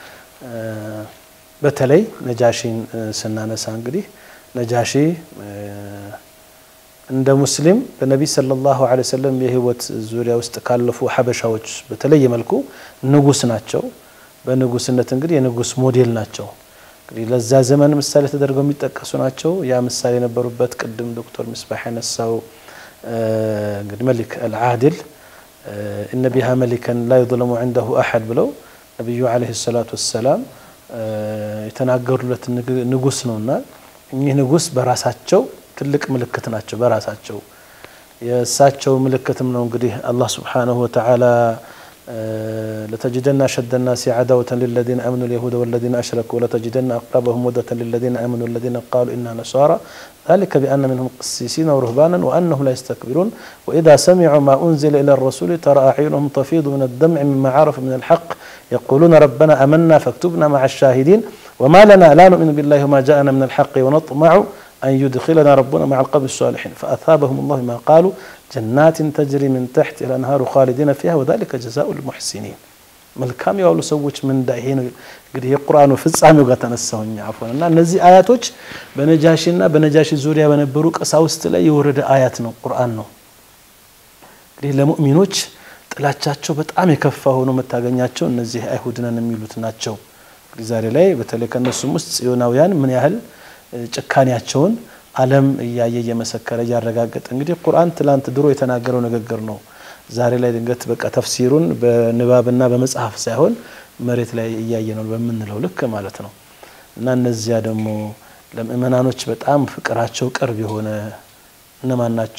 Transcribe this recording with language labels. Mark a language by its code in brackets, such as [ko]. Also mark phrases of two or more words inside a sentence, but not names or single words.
[am] በተለይ ነጃሺን ስናነሳ እንግዲህ ነጃሺ እንደ ሙስሊም በነብይ [ar] صلى الله عليه وسلم [am] የህይወት ዙሪያ ውስጥ ካለፉ ሐበሻዎች በተለየ መልኩ ንጉስ ናቸው። በንጉስነት እንግዲህ የንጉስ ሞዴል ናቸው። እንግዲህ ለዛ ዘመን ምሳሌ ተደርገው የሚጠቀሱ ናቸው። ያ ምሳሌ የነበሩበት ቅድም ዶክተር ምስባህ ያነሳው እንግዲህ [ar] مليك العادل ان بها ملكا لا يظلم عنده احد [am] ብለው ነብዩ [ar] عليه الصلاة والسلام [am] የተናገሩለት ንጉስ ነውና እኚህ ንጉስ በራሳቸው ትልቅ ምልክት ናቸው። በራሳቸው የሳቸው ምልክትም ነው እንግዲህ አላህ [ar] سبحانه وتعالى لتجدن أشد الناس عداوة للذين آمنوا اليهود والذين أشركوا ولتجدن أقربهم مودة للذين آمنوا الذين قالوا إنا نصارى ذلك بأن منهم قسيسين ورهبانا وأنهم لا يستكبرون وإذا سمعوا ما أنزل إلى الرسول ترى أعينهم تفيض من الدمع مما عرفوا من الحق يقولون ربنا آمنا فاكتبنا مع الشاهدين وما لنا لا نؤمن بالله وما جاءنا من الحق ونطمع أن يدخلنا ربنا مع القوم الصالحين فأثابهم الله ما قالوا جنات تجري من تحت الأنهار خالدين فيها وذلك جزاء المحسنين [am] መልካም ያሉ ሰዎች ምን እንዳይሄ ነው እንግዲህ የቁርአኑ ፍጻሜው ጋር ተነሳውኛ አፎንና እነዚህ አያቶች በነጃሺና በነጃሺ ዙሪያ በነበሩ ቀሳውስት ላይ የወረደ አያት ነው ቁርአን ነው። እንግዲህ ለሙእሚኖች ጥላቻቸው በጣም የከፋ ሆኖ መታገኛቸው እነዚህ አይሁድነን የሚሉት ናቸው። እንግዲህ ዛሬ ላይ በተለይ ከነሱም ውስጥ ጽዮናውያን ምን ያህል ጭካኔያቸውን ዓለም እያየ የመሰከረ ያረጋገጠ እንግዲህ ቁርአን ትላንት ድሮ የተናገረው ንግግር ነው። ዛሬ ላይ ድንገት በቃ ተፍሲሩን በንባብና በመጽሐፍ ሳይሆን መሬት ላይ እያየነው በመንለው ልክ ማለት ነው። እና እነዚያ ደግሞ ለምእመናኖች በጣም ፍቅራቸው ቅርብ የሆነ እነማን ናቸው?